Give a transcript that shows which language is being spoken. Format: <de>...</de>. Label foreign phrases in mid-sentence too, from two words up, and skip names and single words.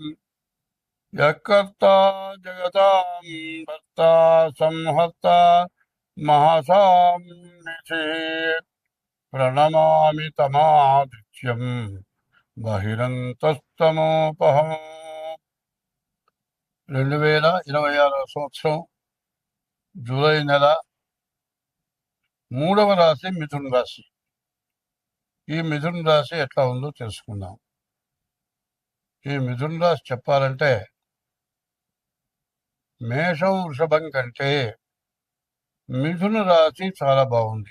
<sa>यत्कर्ता जगतां भर्ता संहर्ता महसां निधि प्रणमामि तमादित्यं बहिरन्तस्तमोपहम्।</sa> <te>2026 సంవత్సరం జూలై నెల 3వ రాశి మిథున రాశి. ఈ మిథున రాశి ఎట్లా ఉందో తెలుసుకుందాం. ఈ మిథున రాశి చెప్పాలంటే మేషం వృషభం కంటే మిథున రాశి చాలా బాగుంది.</te>